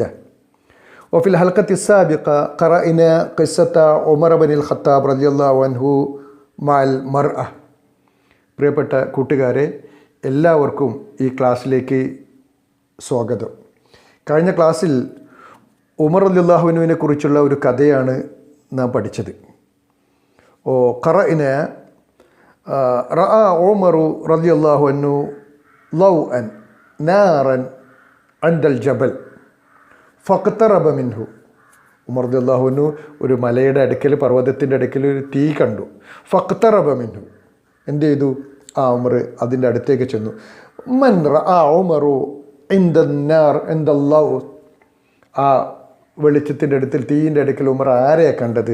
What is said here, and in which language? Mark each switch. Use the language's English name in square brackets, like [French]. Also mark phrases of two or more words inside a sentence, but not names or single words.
[Arabic] وفي الحلقة السابقة قرأنا قصة عمر بن الخطاب رضي الله عنه مع المرأة. [Malayalam] പ്രിയപ്പെട്ട കൂട്ടുകാരെ, എല്ലാവർക്കും ഈ ക്ലാസ്സിലേക്ക് സ്വാഗതം. കഴിഞ്ഞ ക്ലാസ്സിൽ ഉമർ റളിയല്ലാഹുവിനെ കുറിച്ചുള്ള ഒരു കഥയാണ് നാം പഠിച്ചത്. [Arabic] قرأنا رأى عمر رضي الله عنه ضوءا نارا عند الجبل فاقترب منه. [Malayalam] ഉമർ [Arabic] رضي الله عنه [Malayalam] ഒരു മലയുടെ അടുക്കൽ, പർവ്വതത്തിൻ്റെ അടുക്കൽ ഒരു തീ കണ്ടു. [Arabic] فاقترب منه, [Malayalam] എന്ത് ചെയ്തു? ഉമർ അതിൻ്റെ അടുത്തേക്ക് ചെന്നു. [Arabic] من رأى عمر عند نار عند الله, [Malayalam] ആ വെളിച്ചത്തിൻ്റെ അടുത്തിൽ, തീയിൻ്റെ അടുക്കൽ ഉമർ ആരെയാ കണ്ടത്?